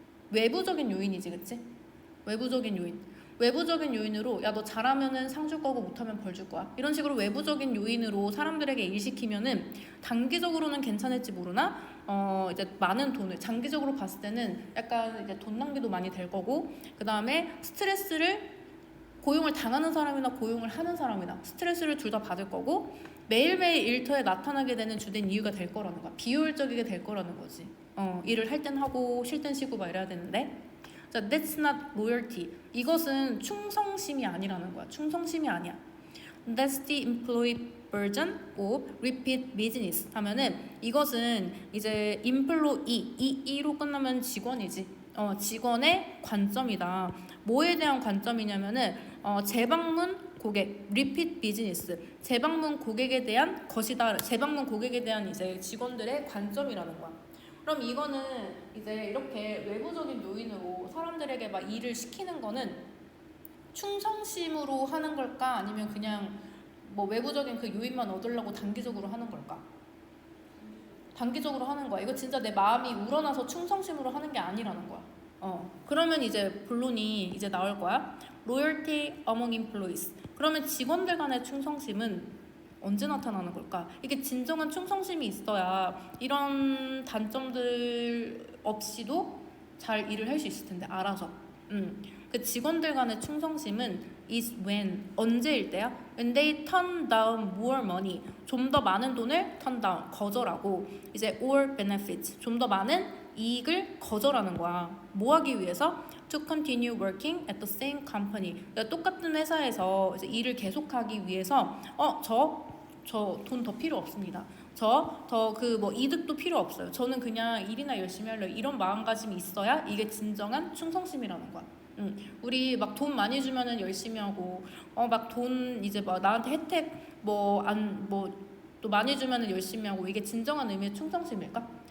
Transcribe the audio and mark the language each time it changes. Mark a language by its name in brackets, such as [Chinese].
[Korean] 외부적인 요인이지, 그치? 외부적인 요인으로 야 너 잘하면은 상 줄 거고 못하면 벌 줄 거야 이런 식으로 외부적인 요인으로 사람들에게 일시키면은 단기적으로는 괜찮을지 모르나 이제 많은 돈을 장기적으로 봤을 때는 약간 이제 돈 낭비도 많이 될 거고 그 다음에 스트레스를 고용을 당하는 사람이나 고용을 하는 사람이나 스트레스를 둘 다 받을 거고 매일매일 일터에 나타나게 되는 주된 이유가 될 거라는 거야. 비효율적이게 될 거라는 거지. 일을 할 땐 하고 쉴 땐 쉬고 막 이래야 되는데 자, [English] that's not loyalty. [Korean] 이것은 충성심이 아니라는 거야. 충성심이 아니야. [English] That's the employee burden of repeat business [Korean] 하면은 이것은 이제 [English] employee, [Korean] 이로 끝나면 직원이지. 직원의 관점이다. 뭐에 대한 관점이냐면은 재방문 고객, repeat business, 재방문 고객에 대한 것이다. 재방문 고객에 대한 이제 직원들의 관점이라는 거야. 그럼 이거는 이제 이렇게 외부적인 요인으로 사람들에게 막 일을 시키는 거는 충성심으로 하는 걸까? 아니면 그냥 뭐 외부적인 그 요인만 얻으려고 단기적으로 하는 걸까? 단기적으로 하는 거야. 이거 진짜 내 마음이 우러나서 충성심으로 하는 게 아니라는 거야. 그러면 이제 본론이 이제 나올 거야. [English] Loyalty among employees. [Korean] 그러면 직원들 간의 충성심은 언제 나타나는 걸까? 이게 진정한 충성심이 있어야 이런 단점들 없이도 잘 일을 할 수 있을 텐데 알아서. 그 직원들 간의 충성심은 [English] is when [Korean] 언제일 때야? [English] When they turn down more money [Korean] 좀 더 많은 돈을 [English] turn down [Korean] 거절하고 이제 [English] or benefits [Korean] 좀 더 많은 이익을 거절하는 거야. 뭐 하기 위해서? [English] To continue working at the same company. [Korean] 그러니까 똑같은 회사에서 이제 일을 계속하기 위해서 저 돈 더 필요 없습니다. 저 그 뭐 이득도 필요 없어요. 저는 그냥 일이나 열심히 하려고 이런 마음가짐이 있어야 이게 진정한 충성심이라는 거야. 우리 막 돈 많이 주면은 열심히 하고 막 돈 이제 막 나한테 혜택 또 많이 주면은 열심히 하고 이게 진정한 의미의 충성심일까?